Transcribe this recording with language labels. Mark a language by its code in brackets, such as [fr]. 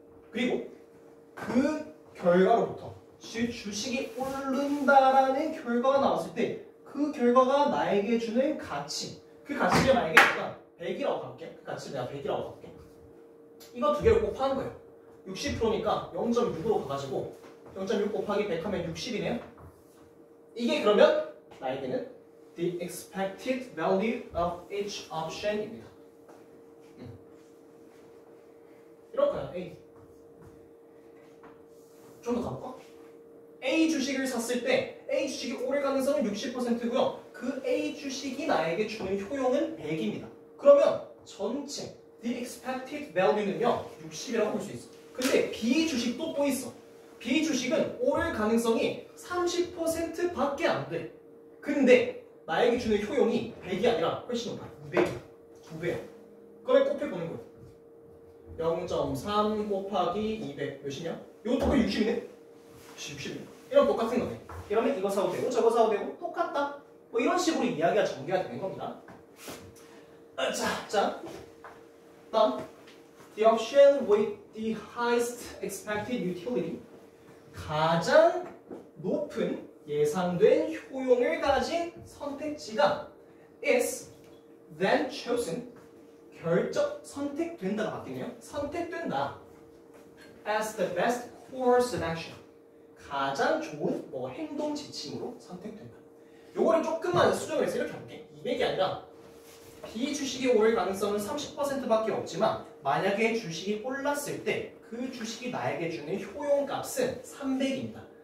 [ko] 그리고 그 결과로부터 주식이 오른다라는 결과가 나왔을 때 그 결과가 나에게 주는 가치. 그 가치를 만약에 내가 100이라고 할게. 그 가치를 내가 100이라고 할게. 이거 두 개를 곱하는 거예요. 60%니까 0.6으로 가가지고 0.6 곱하기 100 하면 60이네요. 이게 그러면 나에게는 [en] the expected value of each option [ko] 입니다. 이렇게요. A. 좀 더 가볼까? A 주식을 샀을 때 A 주식이 오를 가능성은 60%고요. 그 A 주식이 나에게 주는 효용은 100입니다. 그러면 전체 [en] the expected value [ko] 는요 60이라고 볼 수 있어. 근데 B 주식도 또 있어. B 주식은 오를 가능성이 30% 밖에 안 돼. 근데 나에게 주는 효용이 100이 아니라 훨씬 높아. 200이야. 2배야. 그걸 곱해보는 거야. 0.3 곱하기 200 몇이냐? 이것도 거의 60이네? 60이네. 이런 똑같은 거네. 이러면 이거 사도 되고 저거 사도 되고 똑같다. 뭐 이런 식으로 이야기가 전개가 되는 겁니다. 자. 다음. [en] The option with the highest expected utility. [ko] 가장 높은 예상된 효용을 가진 선택지가 [en] is then chosen. [ko] 선택된다가 바뀌네요. 선택된다. [en] as the best course of action. [ko] 가장 좋은 행동 지침으로 선택된다. 요거를 조금만 수정을 해서 이렇게 할게. 200이 아니라 B 주식이 오를 가능성은 30%밖에 없지만 만약에 주식이 올랐을 때 그 주식이 나에게 주는 효용값은 300입니다.